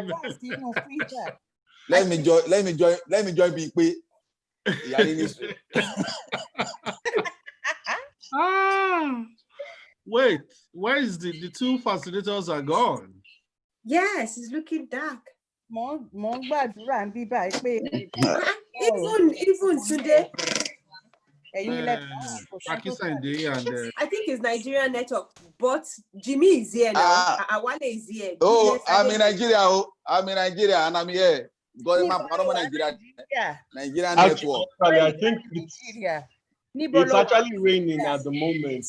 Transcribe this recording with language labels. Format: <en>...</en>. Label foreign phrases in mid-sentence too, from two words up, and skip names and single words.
<en>Let me join Big P. Wait, where is the two fascinators are gone? Yes, it's looking dark.</en> <yo>mo ń gbàdúrà ń bí báyìí pé</yo> <en>even today.</en> <yo>ẹ̀yin lẹ</yo> <en>Pakisande and I think it's Nigerian network, but Jimmy is here now. Awale is here. Oh, Goodness, I'm in Nigeria. Oh, I'm in Nigeria and I'm here. Because my Nigeria Nigerian network. Actually, I think it's actually raining at the moment.</en>